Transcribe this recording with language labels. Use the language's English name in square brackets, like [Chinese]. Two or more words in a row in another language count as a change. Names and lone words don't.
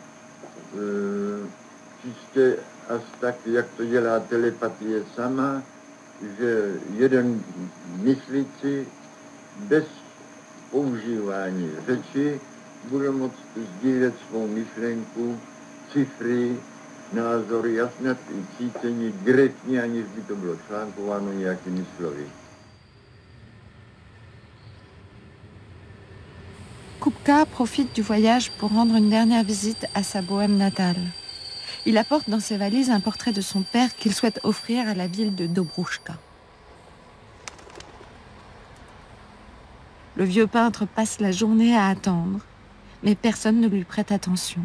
[Czech] čistě až tak, jak to dělá telepatie sama, že jeden myslící bez používání řeči bude moct sdílet svou myšlenku, cifry, názory, a snad i cítění direktně, aniž by to bylo článkováno nějakými slovy. [French] Kupka profite du voyage pour rendre une dernière visite à sa Bohème natale. Il apporte dans ses valises un portrait de son père qu'il souhaite offrir à la ville de Dobrouchka. Le vieux peintre passe la journée à attendre, mais personne ne lui prête attention.